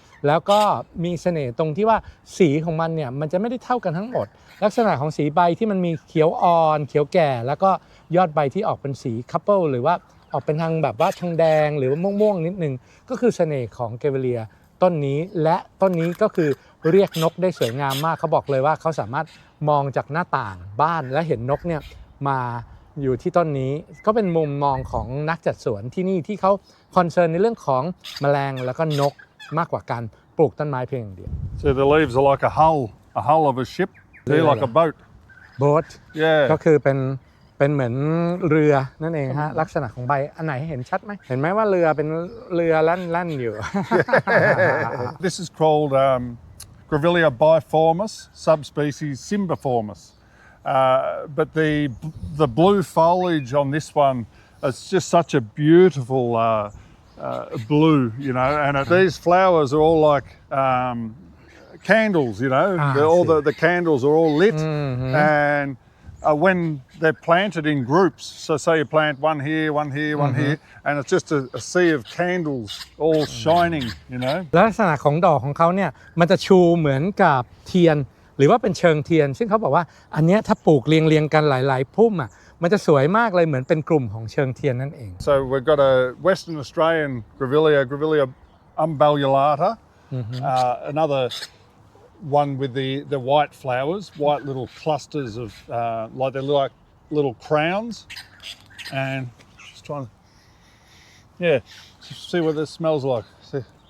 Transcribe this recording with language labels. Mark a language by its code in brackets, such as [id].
[th] แล้วก็มีเสน่ห์ตรงที่ว่าสีของมันเนี่ยมันจะไม่ได้เท่ากันทั้งหมดลักษณะของสีใบที่มันมีเขียวอ่อนเขียวแก่แล้วก็ยอดใบที่ออกเป็นสีคัพเปิลหรือว่าออกเป็นทางแบบว่าทางแดงหรือว่าม่วงๆนิดนึงก็คือเสน่ห์ของเกเวเลียต้นนี้และต้นนี้ก็คือเรียกนกได้สวยงามมากเขาบอกเลยว่าเขาสามารถมองจากหน้าต่างบ้านและเห็นนกเนี่ยมา อยู่ที่ต้นนี้ก็เป็นมุมมองของนักจัดสวนที่นี่ที่เขาคอนเซิร์นในเรื่องของแมลงแล้วก็นกมากกว่าการปลูกต้นไม้เพียงอย่างเดียว [en] So the leaves are like a hull of a ship. They're like a boat. boat Yeah. [th] ก็คือเป็นเหมือนเรือนั่นเองฮะลักษณะของใบอันไหนเห็นชัดไหมเห็นไหมว่าเรือเป็นเรือแล่นอยู่ [en] This is called Grevillea biformis, subspecies Cymbiformis. But the blue foliage on this one, it's just such a beautiful blue, you know, and these flowers are all like candles, you know, all the candles are all lit, and when they're planted in groups, so say you plant one here, one here, one here, and it's just a sea of candles all shining, you know. [th] ลักษณะของดอกของเขาเนี่ยมันจะชูเหมือนกับเทียนหรือว่าเป็นเชิงเทียนซึ่งเขาบอกว่าอันเนี้ยถ้าปลูกเรียงกันหลายๆพุ่มอ่ะมันจะสวยมากเลยเหมือนเป็นกลุ่มของเชิงเทียนนั่นเอง [en] So we've got a Western Australian Grevillea umbellulata, another one with the white flowers, white little clusters of like they look like little crowns, and just trying to, yeah, see what this smells like. See.